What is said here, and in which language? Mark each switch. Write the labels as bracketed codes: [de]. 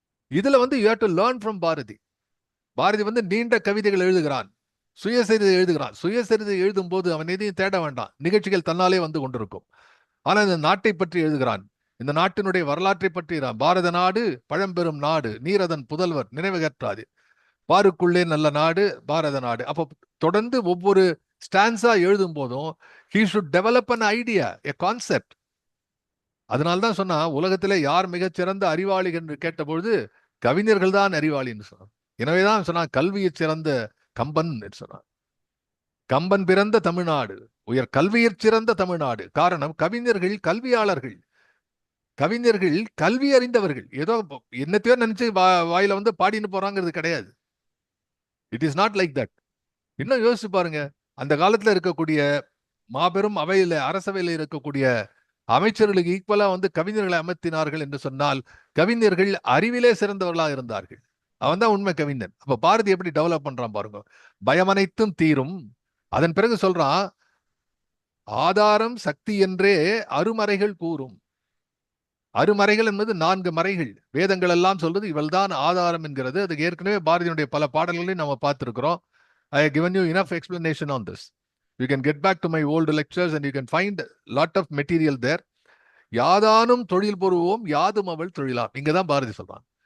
[ta] இதுல வந்து [en] You have to learn from Bharati. [ta] Bharathi வந்து நீண்ட கவிதைகள் எழுதுகிறான், சுயசரிதை எழுதுகிறான். சுயசரிதை எழுதும் போது அவன் எதையும் தேட வேண்டாம், நிகழ்ச்சிகள் தன்னாலே வந்து கொண்டிருக்கும். ஆனா இந்த நாட்டை பற்றி எழுதுகிறான், இந்த நாட்டினுடைய வரலாற்றை பற்றி. பாரத நாடு பழம்பெரும் நாடு, நீரதன் புதல்வர் நினைவுகற்றாது. பாருக்குள்ளே நல்ல நாடு பாரத நாடு. அப்போ தொடர்ந்து ஒவ்வொரு ஸ்டான்ஸா எழுதும் போதும் [en] he should develop an idea, a concept. [ta] அதனால்தான் சொன்னா, உலகத்திலே யார் மிகச்சிறந்த அறிவாளி என்று கேட்டபொழுது கவிஞர்கள் தான் அறிவாளின்னு சொன்னான். எனவேதான் சொன்னா, கல்வியைச் சிறந்த கம்பன் என்று சொன்னான். கம்பன் பிறந்த தமிழ்நாடு உயர் கல்வியற் சிறந்த தமிழ்நாடு. காரணம், கவிஞர்கள் கல்வியாளர்கள், கவிஞர்கள் கல்வி அறிந்தவர்கள். ஏதோ என்னத்தையோ நினைச்சு வாயில வந்து பாடின்னு போறாங்கிறது கிடையாது. [en] It is not like that. [ta] இன்னும் யோசிச்சு பாருங்க, அந்த காலத்துல இருக்கக்கூடிய மாபெரும் அவையில, அரசவையில இருக்கக்கூடிய அமைச்சர்களுக்கு ஈக்குவலா வந்து கவிஞர்களை அமர்த்தினார்கள் என்று சொன்னால், கவிஞர்கள் அறிவிலே சிறந்தவர்களாக இருந்தார்கள். அவன் தான் உண்மை கவிஞன். அப்ப பாரதி எப்படி டெவலப் பண்றான் பாருங்க. பயமனைத்தும் தீரும். அதன் பிறகு சொல்றான், ஆதாரம் சக்தி என்றே அருமறைகள் கூறும். அருமறைகள் என்பது 4 மறைகள். வேதங்கள் எல்லாம் சொல்றது இவள்தான் ஆதாரம் என்கிறது. அது ஏற்கனவே பாரதியினுடைய பல பாடல்களையும் நம்ம பார்த்திருக்கிறோம். [en] I have given you enough explanation on this. You can get back to my old lectures and you can find lot of material there. [ta] யாதானும் தொழில் புரிவோம் யாதும் அவள் தொழிலாம். இங்கதான் பாரதி சொல்றான்.